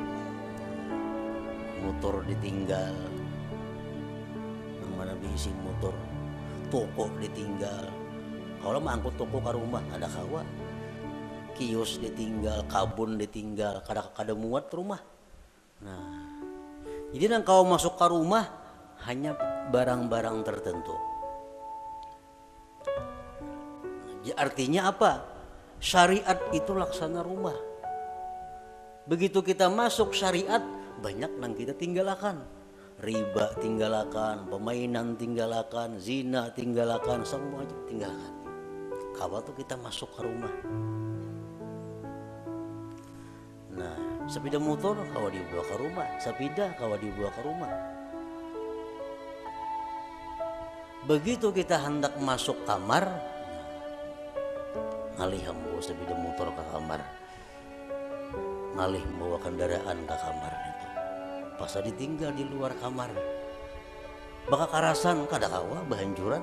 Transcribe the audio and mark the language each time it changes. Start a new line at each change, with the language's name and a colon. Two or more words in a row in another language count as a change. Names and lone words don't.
Banjar: Motor ditinggal. Nang mana diisi motor.
Indonesian: Toko ditinggal.
Banjar: Kalau mangkut toko ke rumah ada kawa. Kios ditinggal, kabun ditinggal, kada muat rumah. Nah, jadi nang kau masuk ke rumah hanya barang-barang tertentu.
Indonesian: Artinya apa?
Banjar: Syariat itu laksana rumah. Begitu kita masuk syariat, banyak nang kita tinggalkan.
Indonesian: Riba tinggalkan, permainan tinggalkan, zina tinggalkan, semua tinggalkan.
Banjar: Kawa tuh kita masuk ke rumah. Nah, sepeda motor kawa dibawa ke rumah, sepeda kawa dibawa ke rumah. Begitu kita hendak masuk kamar, ngalih membawa sepeda motor ke kamar, ngalih membawa kendaraan ke kamar itu, pas ditinggal di luar kamar, bakal karasan kada kawa bahancuran.